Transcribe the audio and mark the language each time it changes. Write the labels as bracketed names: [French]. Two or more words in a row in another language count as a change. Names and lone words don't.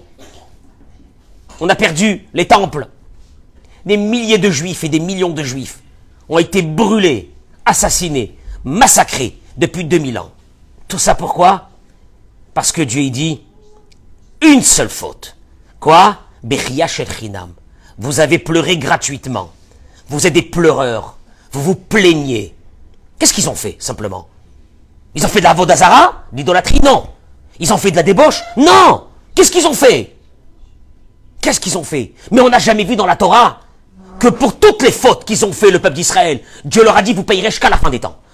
[French] On a perdu les temples. Des milliers de juifs et des millions de juifs ont été brûlés, assassinés, massacrés depuis 2000 ans. Tout ça pourquoi? Parce que Dieu dit une seule faute. Quoi? [Hebrew] בכייה של חינם. [French] Vous avez pleuré gratuitement. Vous êtes des pleureurs. Vous vous plaignez. Qu'est-ce qu'ils ont fait, simplement? Ils ont fait de la vodazara, l'idolâtrie? Non. Ils ont fait de la débauche? Non. Qu'est-ce qu'ils ont fait? Qu'est-ce qu'ils ont fait? Mais on n'a jamais vu dans la Torah que pour toutes les fautes qu'ils ont fait, le peuple d'Israël, Dieu leur a dit, vous payerez jusqu'à la fin des temps.